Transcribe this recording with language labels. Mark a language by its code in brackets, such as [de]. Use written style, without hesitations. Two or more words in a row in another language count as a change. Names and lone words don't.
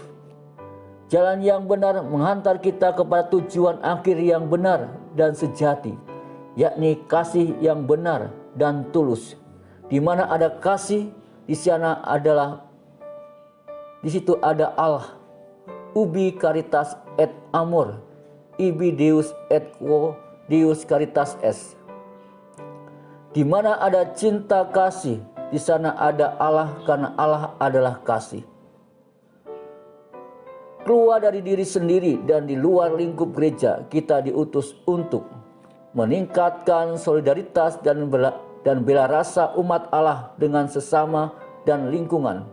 [id] Jalan yang benar menghantar kita kepada tujuan akhir yang benar dan sejati, yakni kasih yang benar dan tulus. Di mana ada kasih, di situ ada Allah. [la] Ubi caritas et amor, ibi Deus et quo Deus caritas est. [id] Di mana ada cinta kasih, di sana ada Allah karena Allah adalah kasih. Keluar dari diri sendiri dan di luar lingkup gereja, kita diutus untuk meningkatkan solidaritas dan bela rasa umat Allah dengan sesama dan lingkungan.